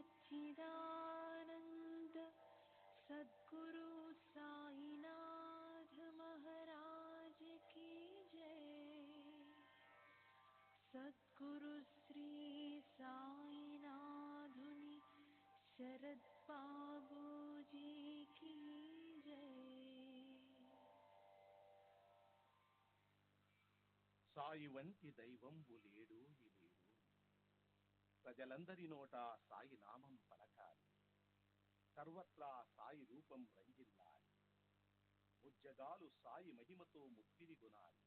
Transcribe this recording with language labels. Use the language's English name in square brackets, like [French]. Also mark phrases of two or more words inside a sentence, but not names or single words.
[Hindi] सच्चिदानंद सद्गुरु साईनाथ महाराज की जय। सद्गुरु श्री साईनाथुनि शरद बाबू जी की जय। [Telugu] సాయి వంటి దైవంబు లేడు ఈ లేడు, ప్రజలందరి నోట సాయి నామం పలకాలి, సర్వత్రా సాయి రూపం రంజిల్లాలి, ముజ్జగాలు సాయి మహిమతో ముక్తిని గునాలి.